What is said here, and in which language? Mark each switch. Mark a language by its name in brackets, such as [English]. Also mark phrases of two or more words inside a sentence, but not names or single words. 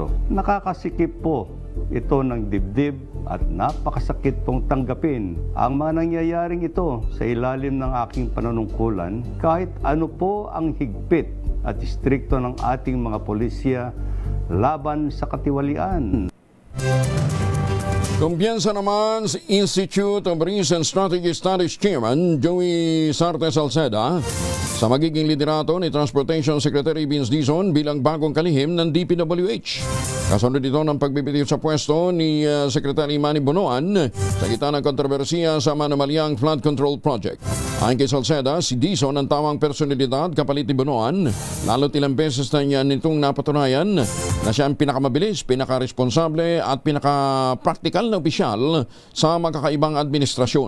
[Filipino] Nakakasikip po ito ng dibdib at napakasakit pong tanggapin ang mga nangyayaring ito sa ilalim ng aking panunungkulan kahit ano po ang higpit at istrikto ng ating mga pulisya laban sa katiwalian. Kumpiyansa naman sa Institute of Recent Strategy Studies Chairman Joey Sarte Salceda sa magiging liderato ni Transportation Secretary Vince Dizon bilang bagong kalihim ng DPWH. Kasunod ito ng pagbibitiw sa pwesto ni Secretary Manny Bonoan sa gitna ng kontrobersiya sa Manamalyang Flood Control Project. Ayon kay Salceda, si Dizon ang tamang personalidad kapalit ni Bonoan, lalo't ilang beses na niya nitong napatunayan na siya ang pinakamabilis, pinakaresponsable at pinaka-practical na opisyal sa magkakaibang administrasyon.